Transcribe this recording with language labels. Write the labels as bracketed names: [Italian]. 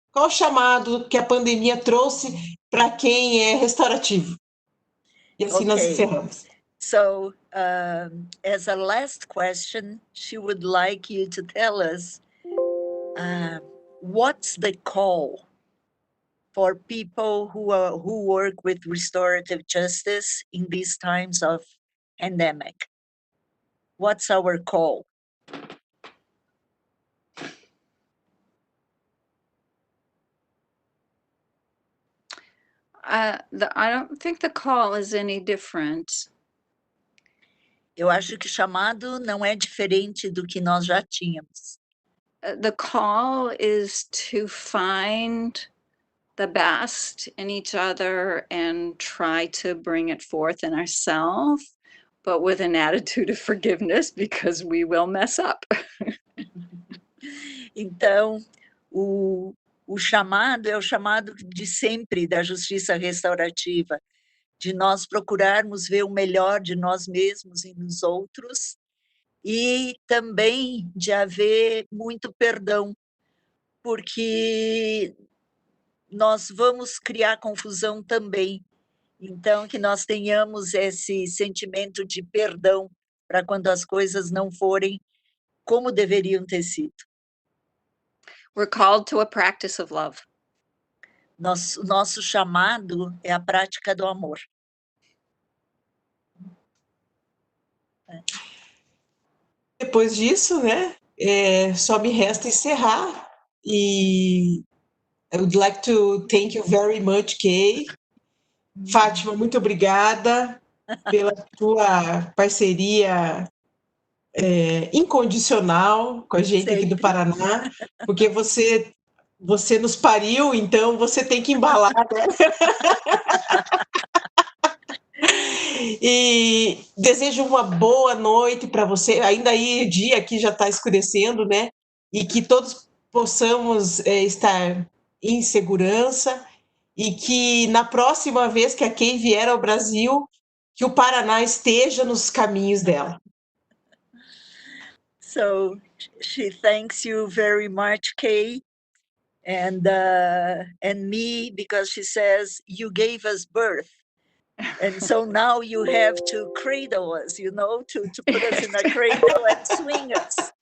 [Portuguese] Qual o chamado que a pandemia trouxe para quem é restaurativo? E assim nós encerramos. [English] So, as a last question, she would like you to tell us what's the call for people who work with restorative justice in these times of pandemic? What's our call? I don't think the call is any different. [Portuguese] Eu acho que o chamado não é diferente do que nós já tínhamos. [English] The call is to find the best in each other and try to bring it forth in ourselves, but with an attitude of forgiveness because we will mess up. [Portuguese] Então, o chamado é o chamado de sempre da justiça restaurativa, de nós procurarmos ver o melhor de nós mesmos e nos outros, e também de haver muito perdão, porque nós vamos criar confusão também. Então, que nós tenhamos esse sentimento de perdão para quando as coisas não forem como deveriam ter sido. [English] We're called to a practice of love. [Portuguese] Nosso chamado é a prática do amor. Depois disso, né, só me resta encerrar. [English] E I would like to thank you very much, Kay. [Portuguese] Fátima, muito obrigada pela tua parceria incondicional com a gente aqui do Paraná, porque você nos pariu, então você tem que embalar, né? E desejo uma boa noite para você, ainda aí dia aqui já está escurecendo, né? E que todos possamos estar em segurança, e que na próxima vez que a Kay vier ao Brasil, que o Paraná esteja nos caminhos dela. [English] So she thanks you very much, Kay, and me, because she says you gave us birth. And so now you have to cradle us, you know, to put us in a cradle and swing us.